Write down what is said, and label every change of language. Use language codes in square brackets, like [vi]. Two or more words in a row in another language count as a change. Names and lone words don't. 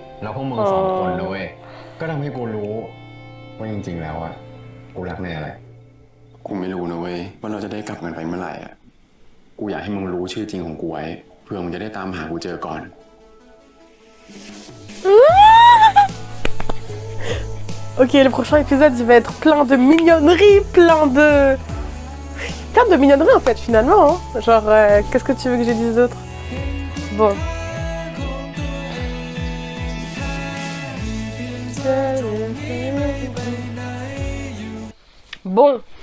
[th] แล้วพวกมึง2 คนนะเว้ย ก็ทำให้กูรู้ว่าจริงๆแล้วอะกูรักในอะไร กูไม่รู้นะเว้ยว่าเราจะได้กลับกันไปเมื่อไหร่อ่ะ กูอยากให้มึงรู้ชื่อจริงของกูไว้เพื่อมึงจะได้ตามหากูเจอก่อน [fr] Ok, le prochain épisode, il va être plein de mignonneries, plein de mignonneries en fait finalement. Hein. Genre, qu'est-ce que tu veux que je dise d'autre? Bon. Bon.